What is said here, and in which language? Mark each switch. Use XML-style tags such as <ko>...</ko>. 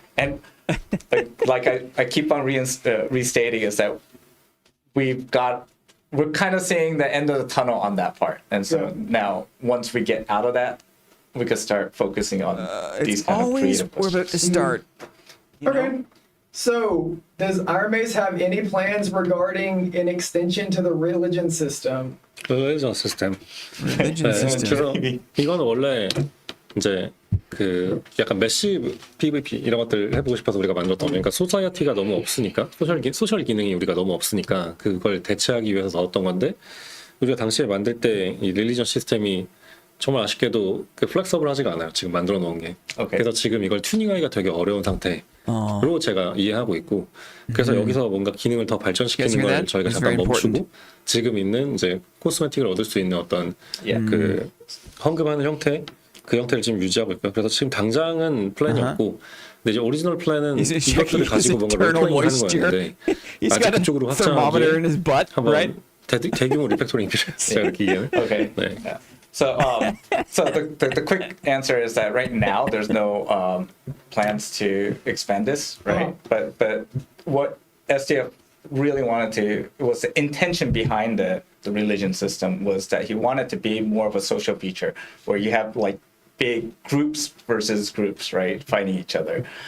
<en>And like I keep on restating is that we're kind of seeing the end of the tunnel on that part, and so now once we get out of that, we could start focusing on these kind of creative we're about to start. Okay. So, does Ironmace have any plans regarding an extension to the religion system? religion system. Religion system.</en> <ko>그래서 이건 원래 이제 그 약간 매시브 PVP 이런 것들 해보고 싶어서 우리가 만들었던 거니까 소사이어티가 너무 없으니까 소셜 기능이 우리가 너무 없으니까 그걸 대체하기 위해서 나왔던 건데 우리가 당시에 만들 때 이 릴리전 시스템이 정말 아쉽게도 그 플렉서블하지가 않아요. 지금 만들어 놓은 게. 그래서 지금 이걸 튜닝하기가 되게 어려운 상태로 제가 이해하고 있고 그래서 여기서 뭔가 기능을 더 발전시키는 걸 저희가 잠깐 멈추고 지금 있는 이제 코스메틱을 얻을 수 있는 어떤 그 헌금하는 형태 그 형태를 지금 유지하고 있고요. 그래서 지금 당장은 플랜이 없고 근데 이제 오리지널 플랜은 이것들을 가지고 뭔가 리팩토링 하는 거였는데 아직 그쪽으로 확장하기에 한번 대규모 리팩토링이 필요했어요. 이렇게 이해는.</ko> <en>Okay.</en> <ko>네.</ko> <en>Yeah. So, the quick answer is that right now there's no plans to expand this, right? But what SDF really wanted to was the intention behind the religion system was that he wanted to be more of a social feature where you have like big groups versus groups, right, fighting each other.</en>